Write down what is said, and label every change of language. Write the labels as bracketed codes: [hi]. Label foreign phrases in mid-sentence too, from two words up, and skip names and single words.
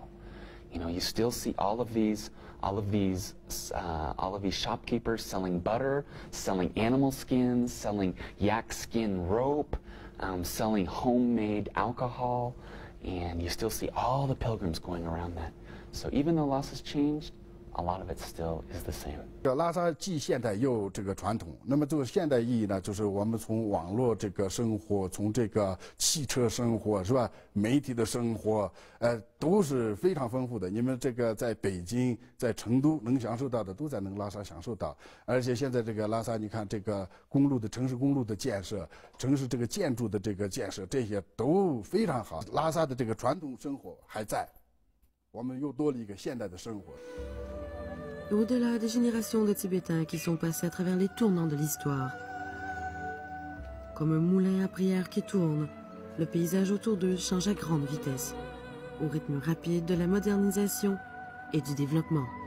[en] You know, you still see all of these shopkeepers selling butter, selling animal skins, selling yak skin rope, selling homemade alcohol, and you still see all the pilgrims going around that. So even though Lhasa's changed, a lot of it still is the same. [zh] 拉萨既现代又这个传统。那么这个现代意义呢，就是我们从网络这个生活，从这个汽车生活是吧，媒体的生活，都是非常丰富的。你们这个在北京、在成都能享受到的，都在那个拉萨享受到。而且现在这个拉萨，你看这个公路的城市公路的建设，城市这个建筑的这个建设，这些都非常好。拉萨的这个传统生活还在，我们又多了一个现代的生活。 [fr] Au-delà des générations de Tibétains qui sont passés à travers les tournants de l'histoire. Comme un moulin à prière qui tourne, le paysage autour d'eux change à grande vitesse, au rythme rapide de la modernisation et du développement.